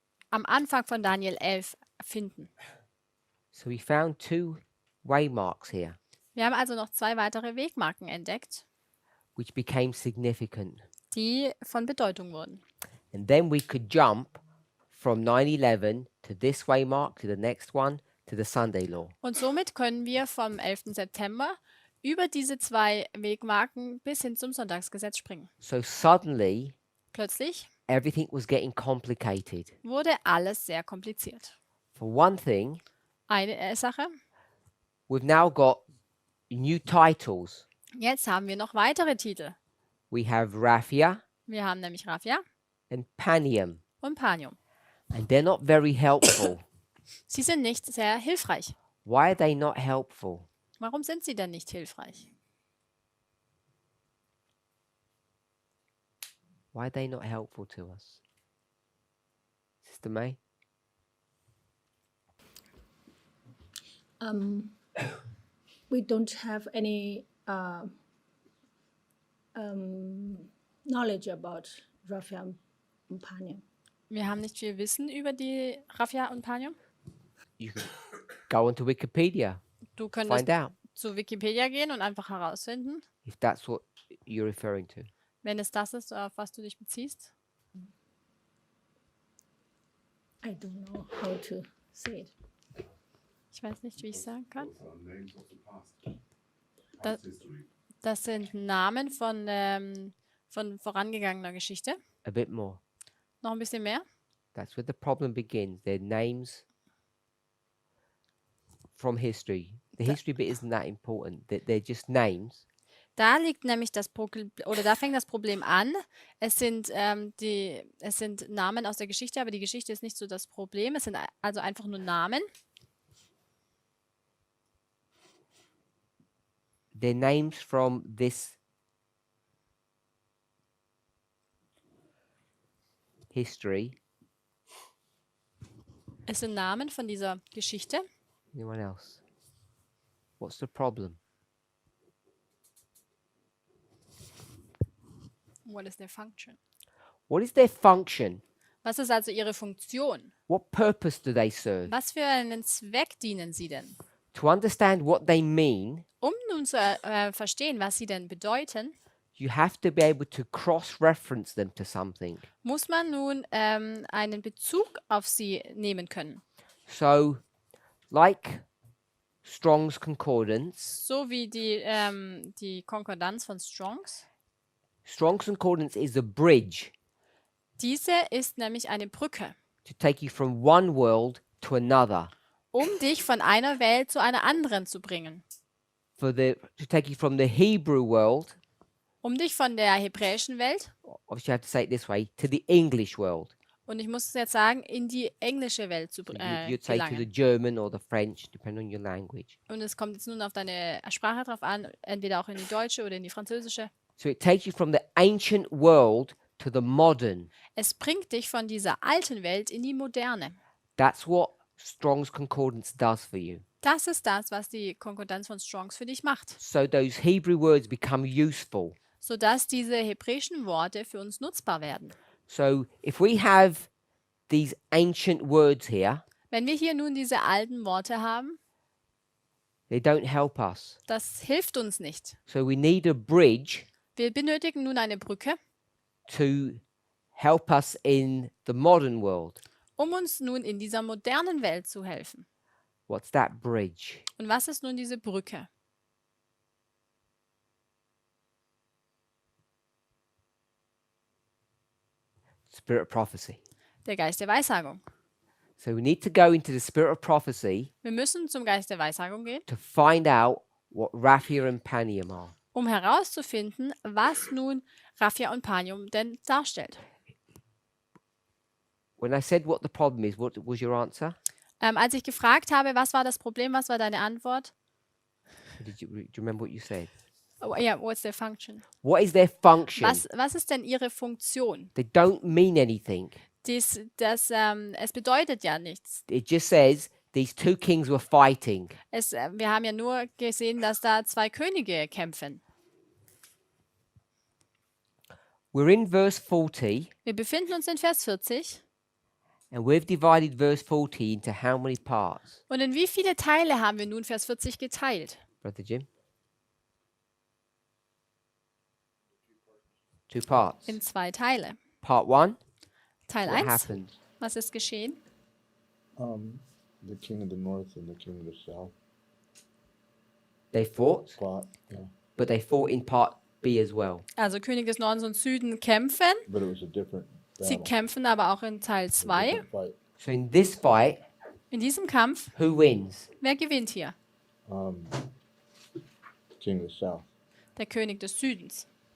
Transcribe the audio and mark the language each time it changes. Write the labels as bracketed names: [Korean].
[German] am Anfang von Daniel 11 finden. [English] So we found 2 waymarks here, [German] Wir haben also noch 2 weitere Wegmarken entdeckt, [English] which became significant. [German] die von Bedeutung wurden. [English] And then we could jump from 9/11 to this waymark, to the next one, to the Sunday law. [German] Und somit können wir vom 11. September über diese 2 Wegmarken bis hin zum Sonntagsgesetz springen. [English] So suddenly, [German] Plötzlich [English] everything was getting complicated. [German] wurde alles sehr kompliziert. [English] For one thing, [German] Eine Sache, [English] we've now got new titles. [German] jetzt haben wir noch weitere Titel. [English] We have Raphia [German] Wir haben nämlich Raphia [English] and Panium, [German] und Panium. [English] and they're not very helpful. [German] Sie sind nicht sehr hilfreich. [English] Why are they not helpful? [German] Warum sind sie denn nicht hilfreich? [English] Why are they not helpful to us? Sister May? We don't have any knowledge about Raphia and Panium. [German] Wir haben nicht viel Wissen über die Raphia und Panium. [English] You can go onto Wikipedia, [German] Du könntest [English] find out [German] zu Wikipedia gehen und einfach herausfinden, [English] if that's what you're referring to. [German] wenn es das ist, auf was du dich beziehst. [English] I don't know how to say it. [German] Ich weiß nicht, wie ich sagen kann. [English] Those are names of the past. That- Past history. [German] Das sind Namen von vorangegangener Geschichte. [English] A bit more. [German] Noch ein bisschen mehr. [English] That's where the problem begins. They're names from history. The history bit isn't that important. They're just names. [German] Da liegt nämlich das Problem, oder da fängt das Problem an. Es sind Namen aus der Geschichte, aber die Geschichte ist nicht so das Problem. Es sind also einfach nur Namen. [English] They're names from this history. [German] Es sind Namen von dieser Geschichte. [English] Anyone else? What's the problem? What is their function? What is their function? [German] Was ist also ihre Funktion? [English] What purpose do they serve? [German] Was für einen Zweck dienen sie denn? [English] To understand what they mean, [German] Um nun zu verstehen, was sie denn bedeuten, [English] you have to be able to cross-reference them to something. [German] muss man nun einen Bezug auf sie nehmen können. [English] So, like Strong's Concordance, [German] So wie die Konkordanz von Strongs. [English] Strong's Concordance is a bridge [German] Diese ist nämlich eine Brücke, [English] to take you from one world to another, [German] um dich von einer Welt zu einer anderen zu bringen. [English] to take you from the Hebrew world, [German] Um dich von der hebräischen Welt, [English] obviously you have to say it this way, to the English world. [German] und ich muss es jetzt sagen, in die englische Welt zu [English] So you'd say to the [German] gelangen. [English] German or the French, depending on your language. [German] Und es kommt jetzt nun auf deine Sprache drauf an, entweder auch in die deutsche oder in die französische. [English] So it takes you from the ancient world to the modern. [German] Es bringt dich von dieser alten Welt in die moderne. [English] That's what Strong's Concordance does for you. [German] Das ist das, was die Konkordanz von Strongs für dich macht, [English] So those Hebrew words become useful. [German] sodass diese hebräischen Worte für uns nutzbar werden. [English] So if we have these ancient words here, [German] Wenn wir hier nun diese alten Worte haben, [English] they don't help us. [German] das hilft uns nicht. [English] So we need a bridge [German] Wir benötigen nun eine Brücke, [English] to help us in the modern world. [German] um uns nun in dieser modernen Welt zu helfen. [English] What's that bridge? [German] Und was ist nun diese Brücke? [English] Spirit of prophecy. [German] Der Geist der Weissagung. [English] So we need to go into the spirit of prophecy [German] Wir müssen zum Geist der Weissagung gehen, [English] to find out what Raphia and Panium are. [German] um herauszufinden, was nun Raphia und Panium denn darstellt. [English] When I said what the problem is, what was your answer? [German] Als ich gefragt habe, was war das Problem, was war deine Antwort? [English] Do you remember what you said? Oh, yeah, what's their function? What is their function? [German] Was ist denn ihre Funktion? [English] They don't mean anything. [German] Es bedeutet ja nichts. [English] It just says these two kings were fighting. [German] Wir haben ja nur gesehen, dass da zwei Könige kämpfen. [English] We're in verse 40, [German] Wir befinden uns in Vers 40. [English] and we've divided verse 40 into how many parts? [German] Und in wie viele Teile haben wir nun Vers 40 geteilt? [English] Brother Jim? 2 parts. [German] In 2 Teile. [English] Part 1, [German] Teil [English] what [German] 1, [English] happened? [German] was ist geschehen? [English] The king of the north and the king of the south They fought, fought, yeah, but they fought in part B as well. [German] Also König des Nordens und Süden kämpfen. [English] but it was a different [German] Sie [English] battle. [German] kämpfen aber auch in Teil [English] A [German] 2. [English] different fight. So in this fight, [German] In diesem Kampf, [English] who wins? [German] wer gewinnt hier? [English] King of the south. [German] Der König des Südens.